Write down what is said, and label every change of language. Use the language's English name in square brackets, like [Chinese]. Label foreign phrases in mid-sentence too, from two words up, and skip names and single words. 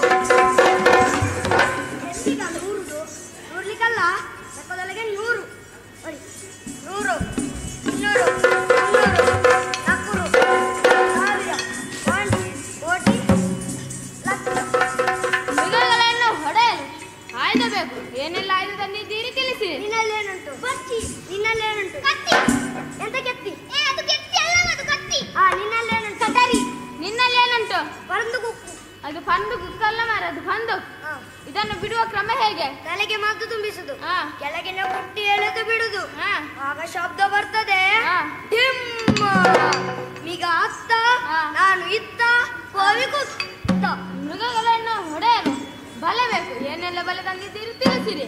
[Kannada] ಎಲ್ಲಿಗ 100? ನೋಡ್ಲಿಕ್ಕಲ್ಲ ಲೆಕ್ಕದೊಳಗೆ 100. ನೋಡಿ 100 200 300 400 1000 ಕೋಟಿ ಲಕ್ಷ. ಮೃಗಗಳನ್ನು ಹೊಡೆಯಲು ಆಯ್ದ ಬೇಕು. ಏನೆಲ್ಲ ಆಯ್ದು ತಂದಿದ್ದೀರಿ ತಿಳಿಸಿ. ನಿನ್ನಲ್ಲೇನುಂಟು? ಬಚ್ಚಿ. ನಿನ್ನಲ್ಲೇನುಂಟು? ಕತ್ತಿ. ಎಂತ ಕೆತ್ತಿ? ಅದು ಕೆತ್ತಿ ಅಲ್ಲ, ಅದು ಕತ್ತಿ. ನಿನ್ನಲ್ಲೇನುಂಟು? ಕಟರಿ. ನಿನ್ನಲ್ಲೇನುಂಟು? ಪಂದು ಕುಕ್ಕು. ಅದು ಪಂದು ಕುಕ್ಕಲ್ಲ ಮಾರ, ಅದು ಪಂದು. ಇದನ್ನು ಬಿಡುವ ಕ್ರಮ ಹೇಗೆ? ತಲೆಗೆ ಮದ್ದು ತುಂಬಿಸುದು, ಕೆಳಗಿನ ಕುಟ್ಟಿ ಎಳೆದು ಬಿಡುದು, ಆಗ ಶಬ್ದ ಬರ್ತದೆ. ಡಿಮ್ಮ. ಈಗ ಅತ್ತ, ನಾನು ಇತ್ತ, ಕೋವಿ ಕುತ್ತ. ಮೃಗಗಳನ್ನು ಹೊಡೆಯಲು ಬಲೆ ಬೇಕು. ಏನೆಲ್ಲ ಬಲೆ ತಂದಿದ್ದೀರಿ ತಿಳಿಸಿರಿ.